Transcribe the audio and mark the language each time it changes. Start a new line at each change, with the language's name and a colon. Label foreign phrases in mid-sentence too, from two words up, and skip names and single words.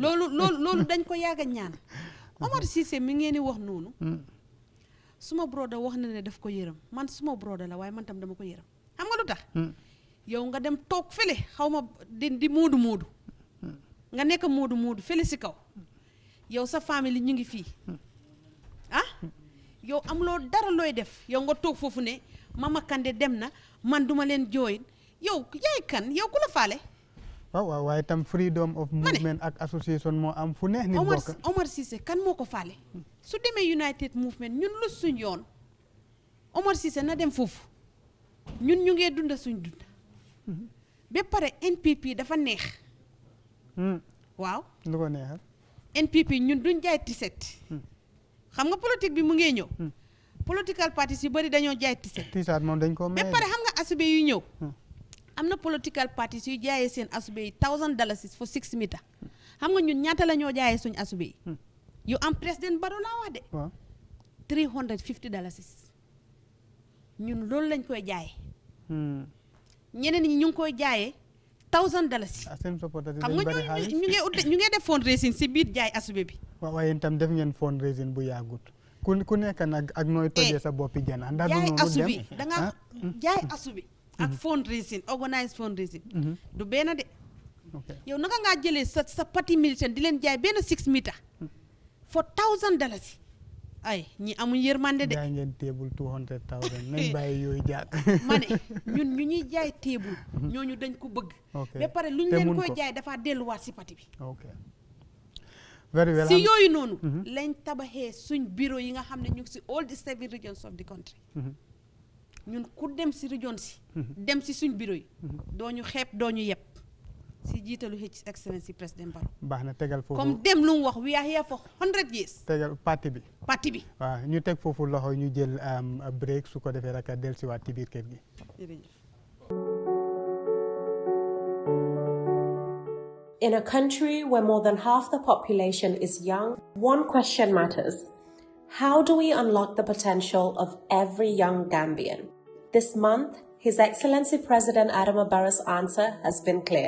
Wolof: loolu dañ ko yàgg a ñaan Omar Cissé mi ngeen di wax noonu suma broda wax na ne daf ko yërëm man suma broda la waaye man tam dama ko yërëm xam nga lu tax yow nga dem toog fële xaw ma di moodu nga nekk moodu fële si kaw yow sa famille ñu ngi fii yow am loo dara looy def yow nga toog foofu ne Mama Kandeh dem na man duma leen join yow yaay kan yow ku la faale. waaw waaye tam
English: freedom of movement
Wolof: ak association moo am fu neex nit bokk. Omar Cissé kan moo ko faale su demee United Movement ñun lu suñ yoon Omar Cissé na dem foofu ñun ñu ngee dunda suñ dund ba pare NPP dafa neex waaw lu ko neexal NPP ñun duñ jaay tiset xam nga politique bi mu ngee ñëw
English: political parties
Wolof: yu bari dañoo jaay tiset moom dañ ko may ba pare xam nga asube yu ñëw am na
English: political parties
Wolof: yu jaayee seen asube yi $1,000
English: for 6 meters
Wolof: xam nga ñun ñaata la ñoo jaayee suñ asube yi yu am président Barrow laa wax de $350 ñun loolu lañ koy jaayee ñeneen ñi ñu ngi koy jaayee $1,000 xam nga ñu ngi def fundraising si biir jaay asube bi waaye itam def ngeen fundraising bu yàggut ku nekk nag ak nooy tojee sa boppi jana ndax jaay asubi da nga jaay asubi ak fundraising
English: organize fundraising
Wolof: du benn de yow naka ngaa jëlee sa parti militant di leen jaay benn
English: 6 meters for $1,000
Wolof: ay ñi amuñ yërmande de jaay ngeen table 200,000 nañ bàyyi yooyu jaak ma ne ñun ñu ñuy jaay table ñooñu dañ ko bëgg ba pare luñ leen koy jaay dafa delluwaat si parti bi
English: very well
Wolof: si yooyu noonu lañ tabaxee suñ bureau yi nga xam ne ñu ngi si
English: all the 7 regions of the country
Wolof: ñun ku dem si region si dem si suñ bureau yi doo ñu xeeb doo ñu yeb si jiitalu
English: His Excellency
Wolof: President Barrow baax na tegal foofu comme dem lu mu wax
English: we are here for 100 years
Wolof: tegal parti bi waaw ñu teg foofu loxo ñu jël break su ko defee rek del si waat ci biir kër gi
English: In a country where more than half the population is young, one question matters. How do we unlock the potential of every young Gambian? This month, His Excellency President Adama Barrow's answer has been clear.